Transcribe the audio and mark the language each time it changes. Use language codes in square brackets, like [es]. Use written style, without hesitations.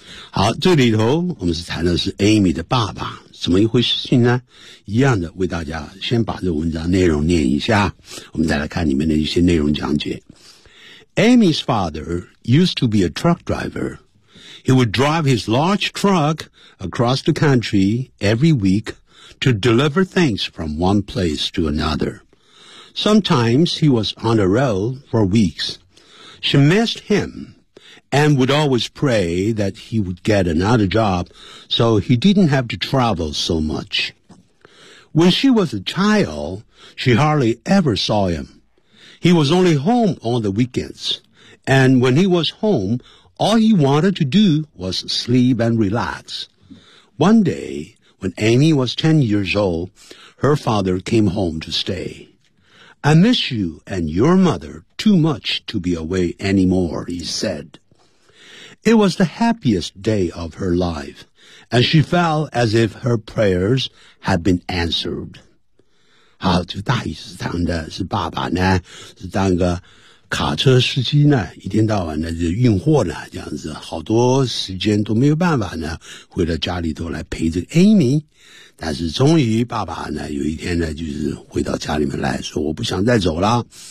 [zh] 好，这里头我们是谈的是 Amy 的爸爸，怎么一回事情呢？一样的为大家先把这文章内容念一下，我们再来看里面的一些内容讲解。 [en] Amy's father used to be a truck driver. He would drive his large truck across the country every week to deliver things from one place to another. Sometimes he was on the road for weeks. She missed himAnd would always pray that he would get another job so he didn't have to travel so much. When she was a child, she hardly ever saw him. He was only home on the weekends. And when he was home, all he wanted to do was sleep and relax. One day, when Amy was 10 years old, her father came home to stay. I miss you and your mother too much to be away anymore, he said. It was the happiest day of her life, and she felt as if her prayers had been answered. [zh] 好，这个大意是谈的是爸爸呢，是当个卡车司机呢，一天到晚呢就运货呢，这样子，好多时间都没有办法呢，回到家里头来陪这个 Amy。但是终于爸爸呢，有一天呢，就是回到家里面来说，我不想再走了。